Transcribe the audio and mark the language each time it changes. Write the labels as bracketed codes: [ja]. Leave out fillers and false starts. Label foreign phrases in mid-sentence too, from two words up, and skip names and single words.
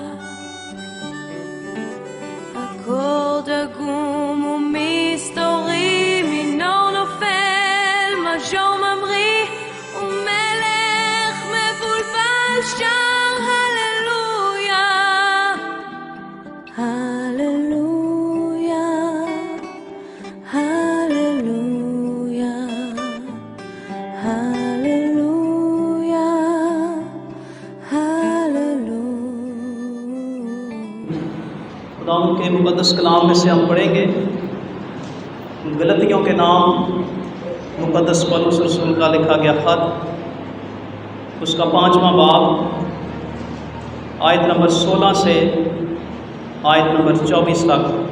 [he] אקורד עגום ומסתורי, מינור נופל, מז'ור ממריא, ומלך מבולבל שר הללויה, הללויה, הללויה, הללויה, הללויה. [ur] خداوند کے مقدس کلام میں سے ہم پڑھیں گے غلطیوں کے نام، مقدس پولس رسول کا لکھا گیا خط، اس کا 5واں باب، آیت نمبر 16 سے آیت نمبر 24 تک.